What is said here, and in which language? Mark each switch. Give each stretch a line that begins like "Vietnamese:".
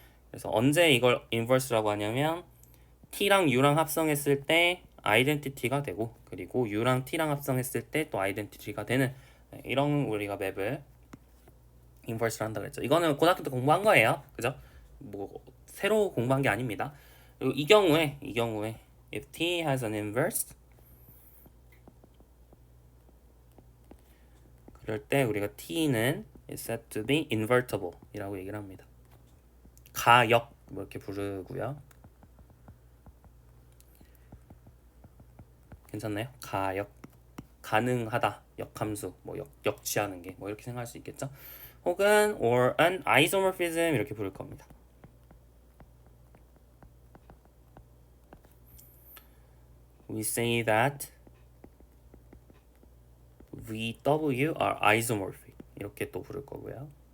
Korean: 그래서 언제 이걸 inverse라고 하냐면 t랑 u랑 합성했을 때 아이덴티티가 되고 그리고 u랑 t랑 합성했을 때 또 아이덴티티가 되는 이런 우리가 맵을 인버스를 한다 그랬죠. 이거는 고등학교 때 공부한 거예요. 그죠? 뭐 새로 공부한 게 아닙니다. 그리고 이 경우에
English: if t has an inverse
Korean: 그럴 때 우리가 t는
English: is said to be invertible
Korean: 이라고 얘기를 합니다. 가역 뭐 이렇게 부르고요. 괜찮나요? 가역 가능하다 역함수 뭐 역치하는 게 뭐 이렇게 생각할 수 있겠죠. 혹은
English: or an isomorphism
Korean: 이렇게 부를 겁니다.
English: We say that VW are isomorphic
Korean: 이렇게 또 부를 거고요.